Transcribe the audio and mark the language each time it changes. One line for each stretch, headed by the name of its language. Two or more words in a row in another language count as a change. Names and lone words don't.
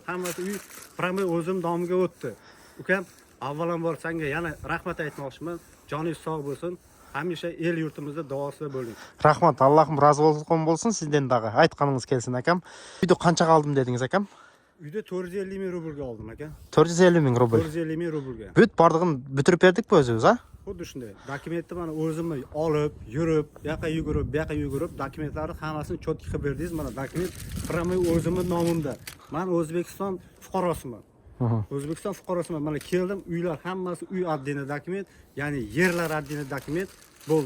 Uzbek: Hammasi uy prami o'zim nomiga o'tdi. Ukam, avvalambor senga yana rahmat aytmoqchiman. Joningiz sog' bo'lsin. Hamisha el yurtimizda duosida bo'ling. Rahmat, Allohim rozi bo'lsin sizdan dag'i. Aytqanыңыз kelsin akam. Uyda qanchaga oldim dedingiz akam? Uyda 450 ming rublga oldim aka. 450 ming rubl. 450 ming rublga.
Kazakh: Бүт бардығын бүтіріп бердік пе өзіміз,
Uzbek: Xuddi shunday. Dokumentni mana o'zimni olib, yurib, bu yoqqa yugurib, dokumentlarni hammasini cho'tki qilib berdingiz. Mana dokument prami o'zimning nomimda. Men O'zbekiston fuqarosiman. O'zbekiston fuqarosiman. Mana keldim, uylar hammasi uy addini dokument, ya'ni yerlar addini dokument bo'ldi.